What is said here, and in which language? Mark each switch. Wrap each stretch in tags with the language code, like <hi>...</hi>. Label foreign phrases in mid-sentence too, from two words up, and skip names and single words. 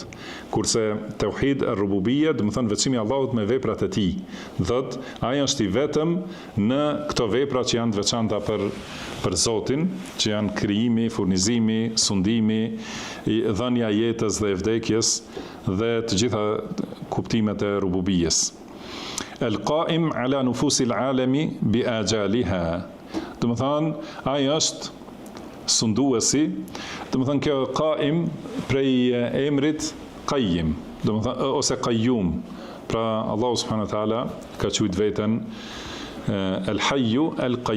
<sq>Kurse</sq> <ar>توحيد الربوبية,</ar> <sq>do të thonë veçimi i Allahut me veprat e tij. Thotë ai është i vetëm në këto vepra që janë të veçanta për Zotin, që janë krijimi, furnizimi, sundimi, dhënia e jetës dhe e vdekjes dhe të gjitha kuptimet e rububijes.</sq> <ar>القائم على نفوس العالم بآجالها.</ar> <sq>Do të thonë ai është sunduesi, do të thonë kjo qaim prej emrit qayyim, do të thonë ose qayyum. Pra Allahu</sq> <ar>سبحانه وتعالى</ar> <sq>ka thujt veten</sq> <ar>الحي القيوم.</ar>